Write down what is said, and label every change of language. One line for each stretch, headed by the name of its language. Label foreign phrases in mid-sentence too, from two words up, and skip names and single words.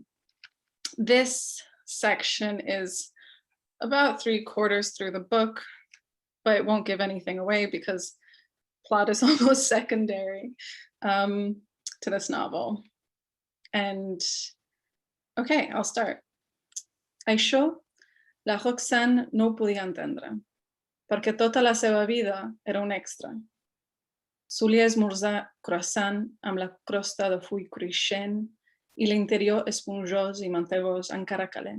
English: This section is about 3/4 through the book, but it won't give anything away because plot is almost secondary to this novel. And okay, I'll start.
Catalan: Això, la Roxane no ho podia entendre, perquè tota la seva vida era un extra. Solia esmorzar croissant amb la crosta de full cruixent i l'interior esponjós i mantegós encara calent.